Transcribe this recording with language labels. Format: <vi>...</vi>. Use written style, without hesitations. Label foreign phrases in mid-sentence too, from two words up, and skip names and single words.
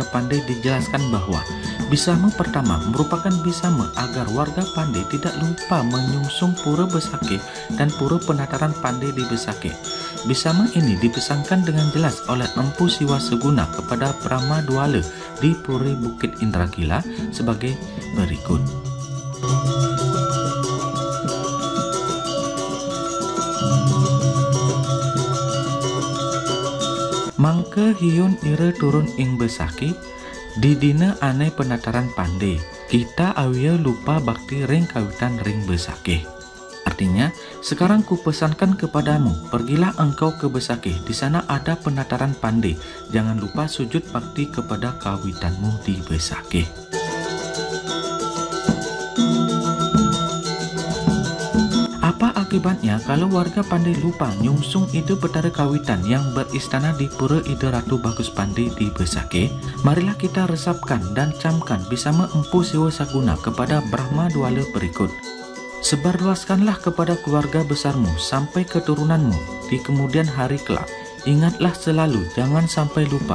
<id>Pandey dijelaskan bahwa Bisama pertama merupakan Bisama agar warga Pandey tidak lupa menyungsung Pura Besakeh dan Pura Penataran Pandey di Besakeh. Bisama ini dipesankan dengan jelas oleh Empu Siwa Seguna kepada Brahma Duala di Puri Bukit Indragila sebagai berikut.</id> <ban>Mangke hiun ira turun ing Besakeh, didina ane Penataran Pandey, kita awia lupa bakti ring kawitan ring Besakeh.</ban> <id>Artinya, sekarang kupesankan kepadamu, pergilah engkau ke Besakeh, di sana ada Penataran Pandey, jangan lupa sujud bakti kepada kawitanmu di Besakeh. Apa akibatnya kalau warga Pandey lupa nyungsung Ida Betara Kawitan yang beristana di Pura Ida Ratu Bagus Pandey di Besakeh? Marilah kita resapkan dan camkan Bisama Empu Siwa Saguna kepada Brahma Duala berikut. Sebarluaskanlah kepada keluarga besarmu sampai keturunanmu di kemudian hari kelak. Ingatlah selalu, jangan sampai lupa.</id>